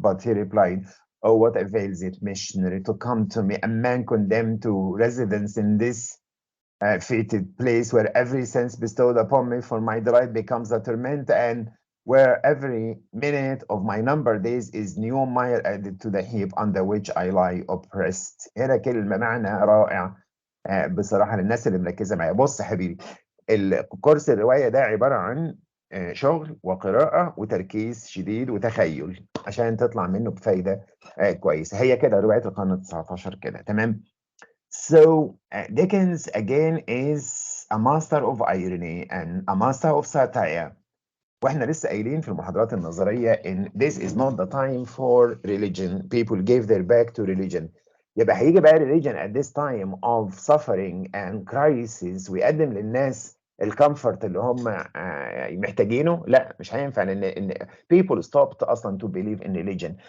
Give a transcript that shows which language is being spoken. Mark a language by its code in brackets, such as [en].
[en] But he replied, "Oh, what avails it, missionary, to come to me, a man condemned to residence in this fated place where every sense bestowed upon me for my delight becomes a torment, and where every minute of my numbered days is new mire added to the heap under which I lie oppressed." [ar] هنا كلمة معنى رائع بصراحة للناس اللي مركزة معايا. بص يا حبيبي، الكورس الرواية ده عبارة عن شغل وقراءة وتركيز شديد وتخيل عشان تطلع منه بفايدة كويسة. هي كده رواية القرن 19 كده، تمام؟ [en] So Dickens again is a master of irony and a master of satire. [ar] واحنا لسه قايلين في المحاضرات النظريه ان [en] this is not the time for religion. People gave their back to religion. [ar] يبقى هيجي بقى [en] religion at this time of suffering and crisis [ar] ويقدم للناس الكمفورت اللي هم محتاجينه؟ لا، مش هينفع لان [en] people stopped [ar] اصلا [en] to believe in religion.